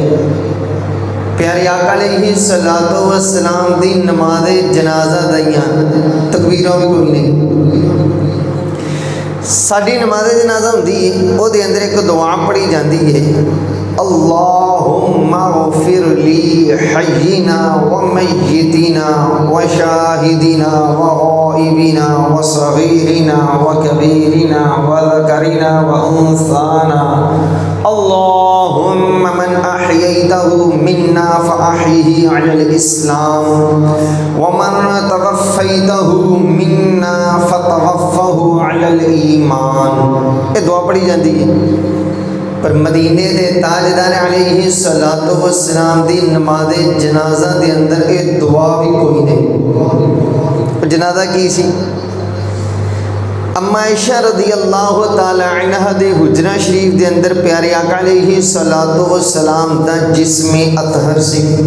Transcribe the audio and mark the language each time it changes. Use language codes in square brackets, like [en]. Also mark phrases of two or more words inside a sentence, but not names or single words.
[pa] پیارے آقا [ar] علیہ الصلاۃ والسلام [pa] دی نماز جنازہ دیاں تکبیراں بھی کوئی نہیں۔ ساڈی نماز جنازہ ہوندی ہے، وہ دے اندر ایک دعا پڑھی جاندی ہے، [ar] اللہم اغفر لی حینا و میتنا و شاہدنا و غائبنا و صغیرنا و کبیرنا و ذکرنا و انثانا، اللہم من احییتہ منا فاحیہ علی الاسلام ومن توفیتہ منا فتوفہ علی الایمان۔ [pa] یہ دعا پڑھی جاندی ہے، پر مدینے دے تاجدار [ar] علیہ الصلاۃ والسلام [pa] دی نماز جنازہ دے اندر یہ دعا بھی کوئی نہیں۔ جنازہ کی سی؟ اما عائشہ [ar] رضی اللہ تعالی عنہ [pa] دے حجرہ شریف دے اندر پیارے آقا [ar] علیہ الصلاۃ والسلام [pa] دا جسم اطہر سی۔